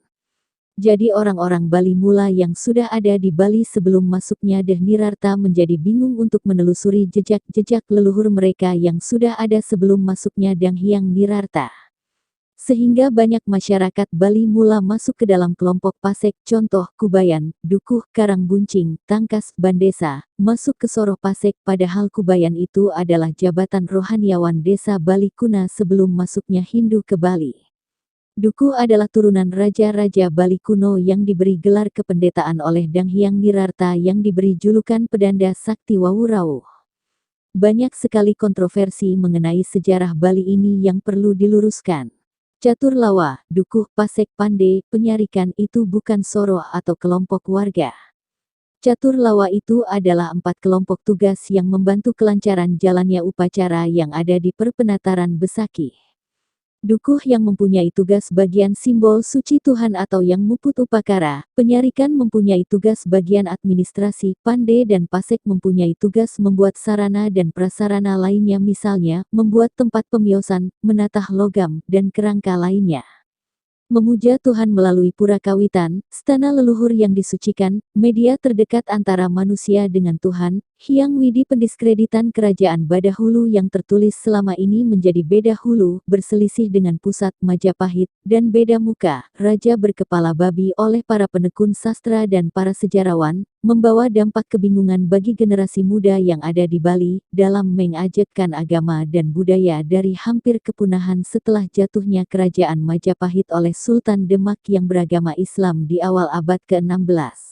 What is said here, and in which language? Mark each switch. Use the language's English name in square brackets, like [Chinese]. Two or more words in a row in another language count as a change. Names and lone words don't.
[Indonesian] Jadi orang-orang Bali mula yang sudah ada di Bali sebelum masuknya Deh Nirarta menjadi bingung untuk menelusuri jejak-jejak leluhur mereka yang sudah ada sebelum masuknya Dang Hyang Nirarta. Sehingga banyak masyarakat Bali mula masuk ke dalam kelompok Pasek, contoh Kubayan, Dukuh, Karangbuncing, Tangkas, Bandesa, masuk ke Soroh Pasek, padahal Kubayan itu adalah jabatan rohaniawan desa Bali kuna sebelum masuknya Hindu ke Bali. Dukuh adalah turunan raja-raja Bali kuno yang diberi gelar kependetaan oleh Dang Hyang Nirarta yang diberi julukan Pedanda Sakti Wawu Rauh. Banyak sekali kontroversi mengenai sejarah Bali ini yang perlu diluruskan. Catur Lawa, Dukuh, Pasek, Pande, Penyarikan itu bukan soroh atau kelompok warga. Catur Lawa itu adalah 4 kelompok tugas yang membantu kelancaran jalannya upacara yang ada di Perpenataran Besakih. Dukuh yang mempunyai tugas bagian simbol suci Tuhan atau yang muput upakara, Penyarikan mempunyai tugas bagian administrasi, Pande dan Pasek mempunyai tugas membuat sarana dan prasarana lainnya misalnya, membuat tempat pemiosan, menatah logam, dan kerangka lainnya. Memuja Tuhan melalui pura kawitan, stana leluhur yang disucikan, media terdekat antara manusia dengan Tuhan, Hyang Widi pendiskreditan kerajaan Badahulu yang tertulis selama ini menjadi Beda Hulu, berselisih dengan pusat Majapahit, dan Beda Muka, raja berkepala babi oleh para penekun sastra dan para sejarawan, membawa dampak kebingungan bagi generasi muda yang ada di Bali, dalam mengajetkan agama dan budaya dari hampir kepunahan setelah jatuhnya kerajaan Majapahit oleh Sultan Demak yang beragama Islam di awal abad ke-16.